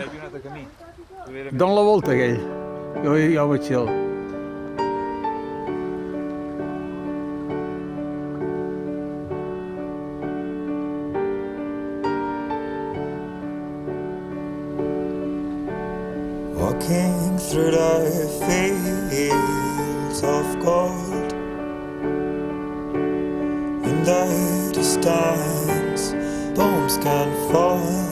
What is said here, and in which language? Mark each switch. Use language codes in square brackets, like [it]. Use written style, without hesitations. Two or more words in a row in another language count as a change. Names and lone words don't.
[ca] Dóna la volta, aquell. Jo ho veig el. [en] Walking through the fields of gold, in the distance bombs can fall.